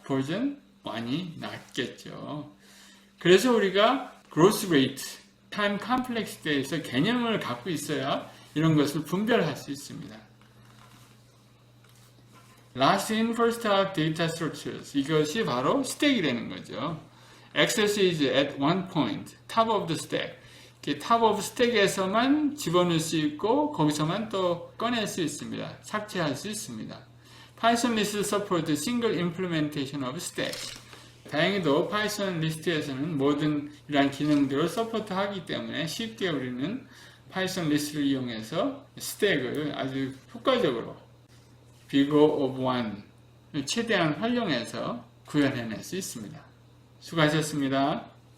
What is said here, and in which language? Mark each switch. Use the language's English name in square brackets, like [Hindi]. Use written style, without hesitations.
[Korean] 버전 1이 낫겠죠. 그래서 우리가 growth rate, time complexity에서 개념을 갖고 있어야 이런 것을 분별할 수 있습니다. [English] Last in, first out data structures. [Korean] 이것이 바로 스택이라는 거죠. [English] Access is at one point, top of the stack. [Korean] top of stack에서만 집어넣을 수 있고 거기서만 또 꺼낼 수 있습니다. 삭제할 수 있습니다. [English] Python list support single implementation of stack. [Korean] 다행히도 파이썬 리스트에서는 모든 이러한 기능들을 서포트하기 때문에 쉽게 우리는 파이썬 리스트를 이용해서 스택을 아주 효과적으로 big of 1을 최대한 활용해서 구현해낼 수 있습니다. 수고하셨습니다.